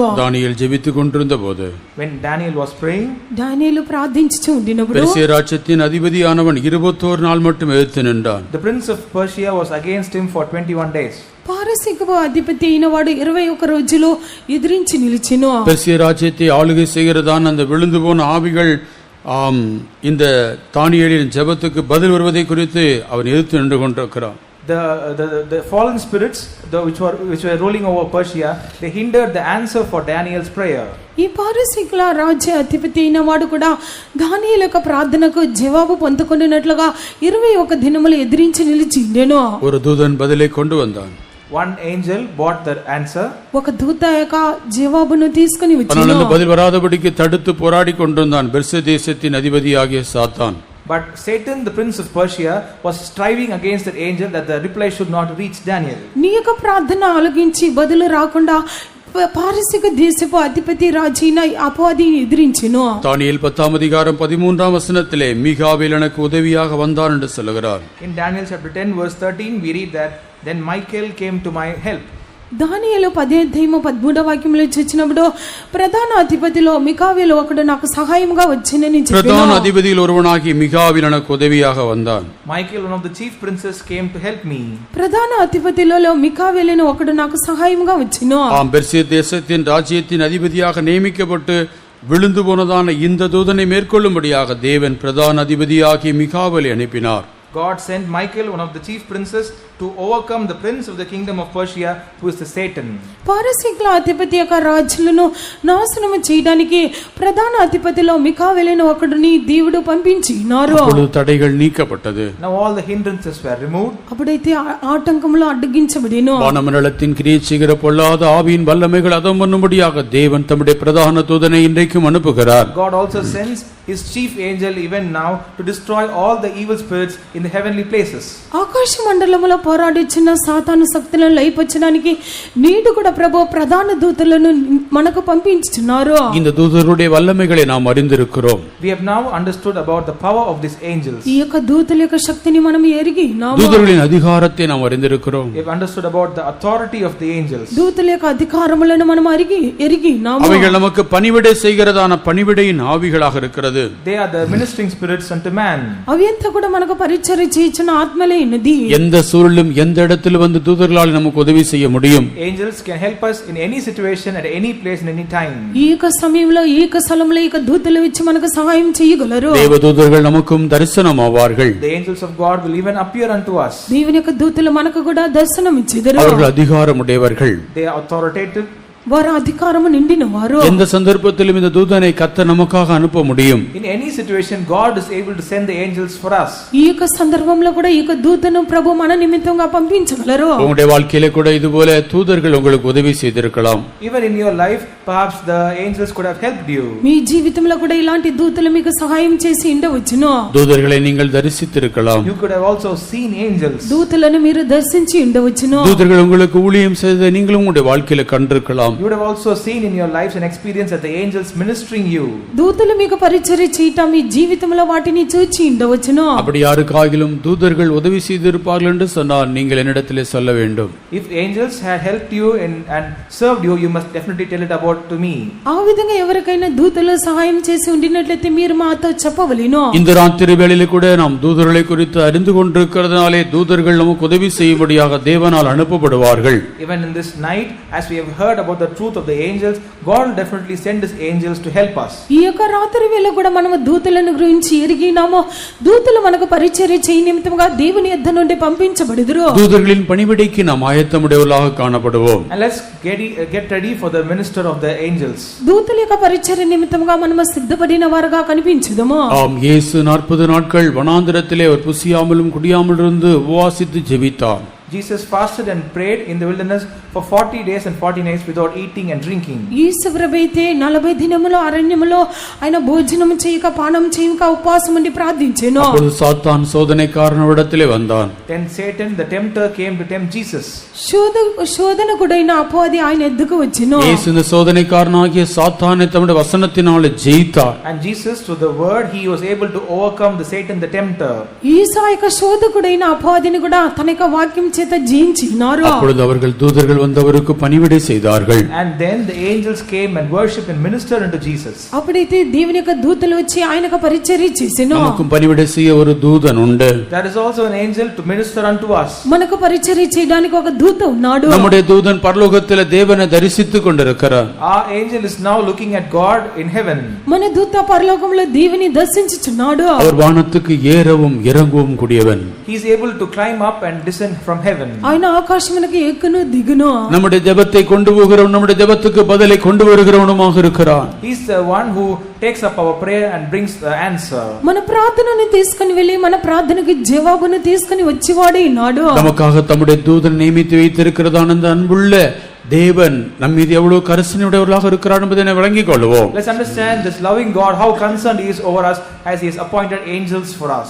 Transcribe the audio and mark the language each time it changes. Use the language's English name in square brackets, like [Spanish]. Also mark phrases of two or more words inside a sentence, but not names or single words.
[Tamil] దానియేలు జెబిத்துக் கொண்டிருந்த போது, [English] when Daniel was praying, [Telugu] దానియేలు ప్రార్థించుచూ ఉండినప్పుడు [Tamil] பெர்சியா ராஜ்யத்தின் அதிபதியானவன் 21 நாள் மட்டும் எதிர்த்து நின்றான். [English] The prince of Persia was against him for 21 days. [Telugu] పారసీకపు అధిపతి అయిన వాడు 21 రోజులు ఎదిరించి నిలిచెను. [Tamil] பெர்சியா ராஜ்யத்தை ஆளுகை செய்கிறதான் அந்த விழுந்து போன ஆவிகள் இந்த தானியேலின் ஜெபத்துக்கு பதில் வருவதை குறித்து அவன் எதிர்த்து நின்று கொண்டிருக்கிறான். [English] The fallen spirits which were ruling over Persia, they hindered the answer for Daniel's prayer. [Telugu] ఈ పారసీకుల రాజ్య అధిపతి అయిన వాడు కూడా దానియేలు యొక్క ప్రార్థనకు జవాబు పొందుకొనున్నట్లుగా 21 దినములు ఎదిరించి నిలిచిండెను. [Tamil] ஒரு தூதன் பதிலை கொண்டு வந்தான். [English] One angel brought the answer. [Telugu] ఒక దూత యొక్క జవాబును తీసుకొని వచ్చాడు. [Tamil] ஆனால் அந்த பதில் வராதபடிக்கு தடுத்து போராடி கொண்டிருந்தான் பெர்சியா தேசத்தின் அதிபதியாகிய சாத்தான். [English] But Satan, the prince of Persia, was striving against that angel that the reply should not reach Daniel. [Telugu] నీ యొక్క ప్రార్థన ఆలకించి బదులు రాకుండా పారసీక దేశపు అధిపతి రాజైన అపవాది ఎదిరించెను. [Tamil] தானியேல் 10 அதிகாரம் 13 வசனத்திலே மிகாவேல் எனக்கு உதவியாக வந்தான் என்று சொல்கிறார். [English] In Daniel chapter 10 verse 13 we read that then Michael came to my help. [Telugu] దానియేలు 10:13 వాక్యంలో చూచినప్పుడు ప్రధాన అధిపతిలో మికావేలు ఒకడు నాకు సహాయముగా వచ్చెనని చెప్పాను. ప్రధాన అధిపతిలో [Tamil] ஒருவனாகி மிகாவேல் எனக்கு உதவியாக வந்தான். [English] Michael, one of the chief princes, came to help me. [Telugu] ప్రధాన అధిపతిలో మికావేలును ఒకడు నాకు సహాయముగా వచ్చెను. [Tamil] பெர்சியா தேசத்தின் ராஜ்யத்தின் அதிபதியாக நியமிக்கப்பட்டு விழுந்து போனதான இந்த தூதனை மேற்கொள்ளும்படியாக தேவன் பிரதான அதிபதியாகிய மிகாவேலை அனுப்பினார். [English] God sent Michael, one of the chief princes, to overcome the prince of the kingdom of Persia, who is the Satan. [Telugu] పారసీకుల అధిపతి యొక్క రాజులను నాశనము చేయడానికి ప్రధాన అధిపతిలో మికావేలును ఒకడుని దేవుడు పంపించినారు. [Tamil] அப்பொழுது தடைகள் நீக்கப்பட்டது. [English] Now all the hindrances were removed. [Telugu] అప్పుడైతే ఆటంకములు అడ్డగించబడెను. [Tamil] வானமண்டலத்தின் கிரியை செய்கிற பொல்லாத ஆவியின் வல்லமைகள் அதம் பண்ணும்படியாக தேவன் தம்முடைய பிரதான தூதனை இன்றைக்கும் அனுப்புகிறார். [English] God also sends his chief angel even now to destroy all the evil spirits in the heavenly places. [Telugu] ఆకాశ మండలములో పోరాడిచ్చిన సాతాను శక్తులను లయపరచడానికి నీడు కూడా ప్రభు ప్రధాన దూతలను మనకు పంపించుచున్నారు. [Tamil] இந்த దూతరుடைய வல்லமைகளை நாம் அறிந்திருக்கிறோம். [English] We have now understood about the power of these angels. [Telugu] ఈ యొక్క దూతల యొక్క శక్తిని మనం ఎరిగి [Tamil] దూతరుகளின் அதிகாரத்தை நாம் அறிந்திருக்கிறோம். [English] We have understood about the authority of the angels. [Telugu] దూతల యొక్క అధికారములను మనం ఎరిగి [Tamil] அவைகள் நமக்கு பணிவிடை செய்கிறதான பணிவிடையின் ஆவிகளாக இருக்கிறது. [English] They are the ministering spirits unto man. [Telugu] అవి ఎంత కూడా మనకు పరిచర్య చేయించిన ఆత్మలే ఉన్నది. [Tamil] எந்த சூழலும் எந்த இடத்திலும் வந்து தூதர்களால் நமக்கு உதவி செய்ய முடியும். [English] Angels can help us in any situation at any place and any time. [Telugu] ఈ యొక్క సమయంలో ఈ యొక్క స్థలంలో ఈ యొక్క దూతలు వచ్చి మనకు సహాయం చేయగలరు. [Tamil] தேவதூதர்கள் நமக்கும் தரிசனமாவார்கள். [English] The angels of God will even appear unto us. [Telugu] దేవుని యొక్క దూతలు మనకు కూడా దర్శనం ఇచ్చెదరు. [Tamil] அவர்கள் அதிகாரமுடையவர்கள். [English] They are authoritative. [Telugu] వారు అధికారము నిండిన వారు. [Tamil] எந்த சந்தர்ப்பத்திலும் இந்த தூதனை கர்த்தர் நமக்காக அனுப்ப முடியும். [English] In any situation God is able to send the angels for us. [Telugu] ఈ యొక్క సందర్భంలో కూడా ఈ యొక్క దూతను ప్రభు మన నిమిత్తంగా పంపించగలరు. [Tamil] உங்களுடைய வாழ்க்கையில கூட இதுபோல தூதர்கள் உங்களுக்கு உதவி செய்திருக்கலாம். [English] Even in your life perhaps the angels could have helped you. [Telugu] మీ జీవితంలో కూడా ఇలాంటి దూతలు మీకు సహాయం చేసి ఉండవచ్చును. [Tamil] தூதர்களை நீங்கள் தரிசித்திருக்கலாம். [English] You could have also seen angels. [Telugu] దూతలను మీరు దర్శించి ఉండవచ్చును. [Tamil] தூதர்கள் உங்களுக்கு ஊழியம் செய்ததை நீங்களும் உங்களுடைய வாழ்க்கையில கண்டிருக்கலாம். [English] You would have also seen in your lives and experience that the angels ministering you. [Telugu] దూతలు మీకు పరిచర్య చేయటం మీ జీవితంలో వాటిని చూచి ఉండవచ్చును. [Tamil] அப்படி யாருக்காகிலும் தூதர்கள் உதவி செய்திருப்பார்கள் என்று சொன்னால் நீங்கள் என்னிடத்திலே சொல்ல வேண்டும். [English] If angels had helped you and served you, you must definitely tell it about to me. [Telugu] ఆ విధంగా ఎవరికైనా దూతలు సహాయం చేసి ఉండినట్లయితే మీరు మాతో చెప్పవలెను. [Tamil] இந்த ராத்திரி வேளையிலே கூட நாம் தூதர்களை குறித்து அறிந்து கொண்டிருக்கிறதுனாலே தூதர்கள் நமக்கு உதவி செய்யும்படியாக தேவனால் அனுப்பப்படுவார்கள். [English] Even in this night, as we have heard about the truth of the angels, God will definitely send his angels to help us. [Telugu] ఈ యొక్క రాత్రి వేళ కూడా మనము దూతలను గురించి ఎరిగినామో దూతలు మనకు పరిచర్య చేయ నిమిత్తముగా దేవుని యొద్ద నుండి పంపించబడుదురు. [Tamil] தூதர்களின் பணிவிடைக்கு நாம் ஆயத்தமுடையவர்களாக காணப்படுவோம். [English] And let's get ready for the minister of the angels. [Telugu] దూతల యొక్క పరిచర్య నిమిత్తముగా మనము సిద్ధపడిన వారుగా కనిపించుదము. [Tamil] ஆம், இயேசு 40 நாட்கள் வனாந்திரத்திலே அவர் புசியாமலும் குடியாமலும் இருந்து உபவாசித்து ஜெபித்தார். [English] Jesus fasted and prayed in the wilderness for 40 days and 40 nights without eating and drinking. [Telugu] యేసు ప్రభువైతే 40 దినములు అరణ్యములో ఆయన భోజనం చేయక పానం చేయక ఉపవాసం ఉండి ప్రార్థించెను. [Tamil] அப்பொழுது சாத்தான் சோதனைக்காரனிடத்திலே வந்தான். [English] Then Satan the tempter came to tempt Jesus. [Telugu] శోధనకుడైన అపవాది ఆయన ఎద్దుకు వచ్చెను. [Tamil] இயேசு இந்த சோதனைக்காரனாகிய சாத்தானை தம்முடைய வசனத்தினாலே ஜெயித்தார். [English] And Jesus through the word he was able to overcome the Satan the tempter. [Telugu] యేసు యొక్క శోధకుడైన అపవాదిని కూడా తన యొక్క వాక్యం చేత జయించినారు. [Tamil] அப்பொழுது அவர்கள் தூதர்கள் வந்தவருக்கு பணிவிடை செய்தார்கள். [English] And then the angels came and worshiped and ministered unto Jesus. [Telugu] అప్పుడైతే దేవుని యొక్క దూతలు వచ్చి ఆయనకు పరిచర్య చేసెను. [Tamil] நமக்கும் பணிவிடை செய்ய ஒரு தூதன் உண்டு. [English] There is also an angel to minister unto us. [Telugu] మనకు పరిచర్య చేయడానికి ఒక దూత ఉన్నాడు. [Tamil] நம்முடைய தூதன் பரலோகத்திலே தேவனை தரிசித்துக் கொண்டிருக்கிறார். [English] Our angel is now looking at God in heaven. [Telugu] మన దూత పరలోకంలో దేవుని దర్శించుచున్నాడు. [Tamil] அவர் வானத்துக்கு ஏறவும் இறங்கவும் கூடியவன். [English] He is able to climb up and descend from heaven. [Telugu] ఆయన ఆకాశమునకు ఎక్కును దిగును. [Tamil] நம்முடைய ஜெபத்தை கொண்டு போகிறவன், நம்முடைய ஜெபத்துக்கு பதிலை கொண்டு வருகிறவனுமாக இருக்கிறான். [English] He is the one who takes up our prayer and brings the answer. [Telugu] మన ప్రార్థనను తీసుకొని వెళ్ళి మన ప్రార్థనకి జవాబును తీసుకొని వచ్చేవాడే నాడు. [Tamil] நமக்காக தம்முடைய தூதன் நியமித்து வைத்திருக்கிறதான அந்த அன்புள்ள தேவன் நம் மீது எவ்வளவு கரிசனையுடையவர்களாக இருக்கிறார் என்பதை விளங்கிக் கொள்வோம். [English] Let's understand this loving God, how concerned he is over us as he has appointed angels for us.